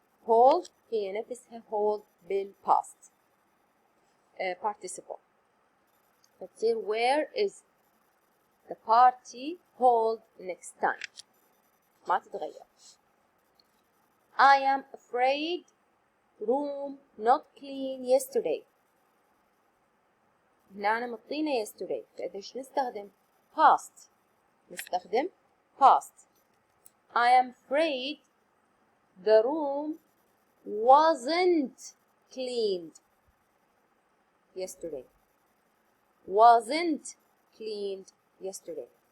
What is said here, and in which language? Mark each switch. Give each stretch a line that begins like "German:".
Arabic: hold هي نفسها hold بالpast participle. فتصير
English: where is the party hold next time.
Arabic: ما تتغير.
English: I am afraid room not clean yesterday.
Arabic: هنا أنا مطينا yesterday، فإذا إيش نستخدم؟ past. نستخدم
English: past. I am afraid the room wasn't cleaned yesterday. Wasn't cleaned yesterday.